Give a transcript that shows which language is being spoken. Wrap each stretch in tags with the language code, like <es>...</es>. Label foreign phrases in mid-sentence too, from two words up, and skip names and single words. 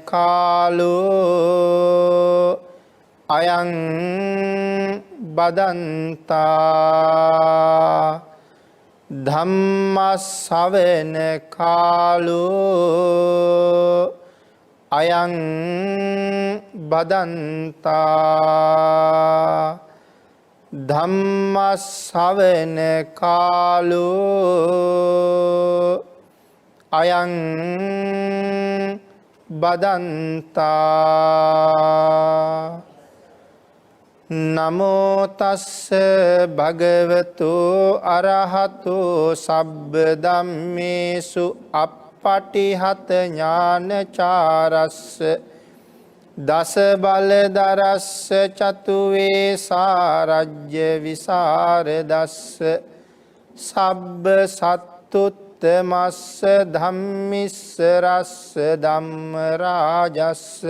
<pi>කාලෝ අයං බදන්තා ධම්මස්සවන කාලෝ අයං බදන්තා ධම්මස්සවන කාලෝ අයං බදන්තා නමෝ තස්ස භගවතු අරහතු සබ්බ ධම්මේසු අප්පටිහත ඥානචාරස්ස දස බලදරස්ස චතුවේ සාරජ්‍ය විසරදස්ස සබ්බ සත්තුත්තමස්ස ධම්මිස්ස රස්ස ධම්ම රාජස්ස</pi>